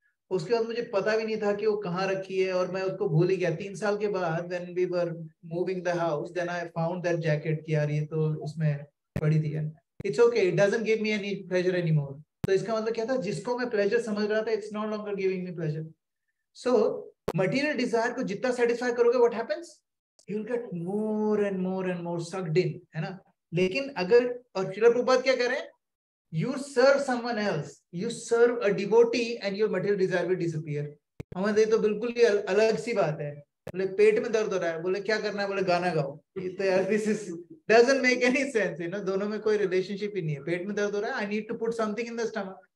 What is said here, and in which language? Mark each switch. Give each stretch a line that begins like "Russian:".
Hindi: उसके बाद मुझे पता भी नहीं था कि वो कहाँ रखी है, और मैं उसको भूल ही गया। 3 साल के बाद
English: when we were moving the house, then I found that jacket
Hindi: कि यार ये तो उसमें पड़ी थी।
English: It's okay, it doesn't give me any pleasure anymore।
Hindi: तो इसका मतलब क्या था, जिसको मैं pleasure समझ रहा था,
English: it's no longer giving me pleasure। So material desire
Hindi: को जितना
English: satisfy
Hindi: करोगे,
English: what happens? You'll get more and more and more sucked in,
Hindi: है ना। लेकिन अगर, और श्रील प्रभुपाद क्या कह रहे हैं,
English: you serve someone else, you serve a devotee and your material desire will disappear।
Hindi: हमारे तो बिल्कुल ही अलग सी बात है। बोले पेट में दर्द हो रहा है, बोले क्या करना है, बोले गाना गाओ। ये तो यार
English: this is doesn't make any sense,
Hindi: दोनों में कोई रिलेशनशिप ही नहीं है। पेट में दर्द हो रहा है,
English: I need to put something in the stomach।